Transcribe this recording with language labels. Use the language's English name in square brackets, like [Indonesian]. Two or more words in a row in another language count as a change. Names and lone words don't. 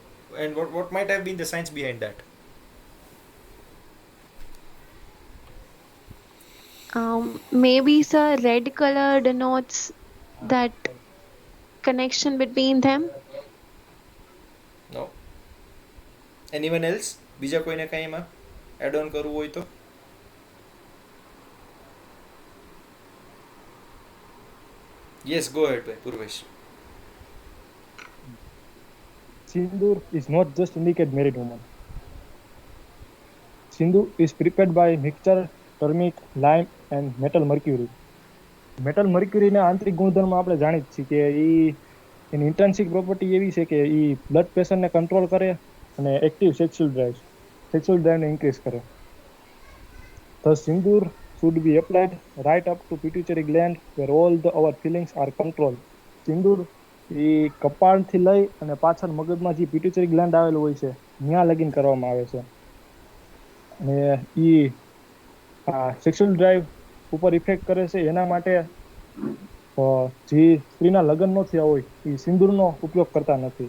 [English] And what might have been the science behind that? Maybe, sir, red color denotes that connection between them. No. Anyone else? [Gujarati] બીજા કોઈને કાંઈ એમાં એડ ઓન કરવું હોય તો? [English] Yes, go ahead, Purvesh. Sindoor is not just indicate married woman. Sindoor is prepared by mixture turmeric, lime and metal mercury. [Gujarati] મેટલ મર્ક્યુરીના આંતરિક ગુણધર્મ આપણે જાણી જ છીએ કે એની [English] intrinsic property [Gujarati] એવી છે કે એ બ્લડ પ્રેશરને કંટ્રોલ કરે અને [English] active sexual driveને [Gujarati] ઇન્ક્રીઝ કરે. [English] The sindoor should be applied right up to pituitary gland where all our feelings are controlled. [Gujarati] સિંદૂર એ કપાળથી લઈ અને પાછળ મગજમાં જે [English] pituitary gland [Gujarati] આવેલું હોય છે ત્યાં લગીન કરવામાં આવે છે અને એ [English] sexual drive [Gujarati] ઉપર ઇફેક્ટ કરે છે. એના માટે જે સ્ત્રીના લગ્ન ન થયા હોય એ સિંદૂરનો ઉપયોગ કરતા નથી.